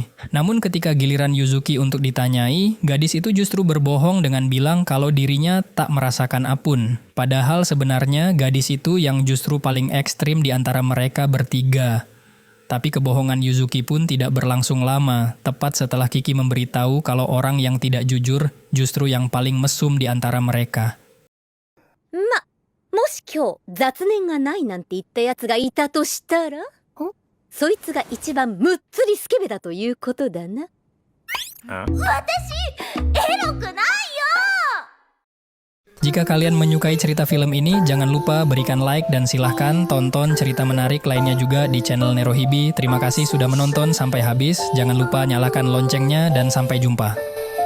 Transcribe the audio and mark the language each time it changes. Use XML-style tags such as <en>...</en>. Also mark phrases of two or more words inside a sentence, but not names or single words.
<id>Namun ketika giliran Yuzuki untuk ditanyai, gadis itu justru berbohong dengan bilang kalau dirinya tak merasakan apun. Padahal sebenarnya gadis itu yang justru paling ekstrim di antara mereka bertiga. Tapi kebohongan Yuzuki pun tidak berlangsung lama, tepat setelah Kiki memberitahu kalau orang yang tidak jujur justru yang paling mesum di antara mereka.</id> <ja>ま、もし今日雑念がないなんて言ったやつがいたとしたら、そいつが一番むっつりスケベだということだな。エロくないよ。</ja> <id>Jika kalian menyukai cerita film ini, jangan lupa berikan like dan silahkan tonton cerita menarik lainnya juga di channel Nerohibi. Terima kasih sudah menonton sampai habis. Jangan lupa nyalakan loncengnya dan sampai jumpa.</id>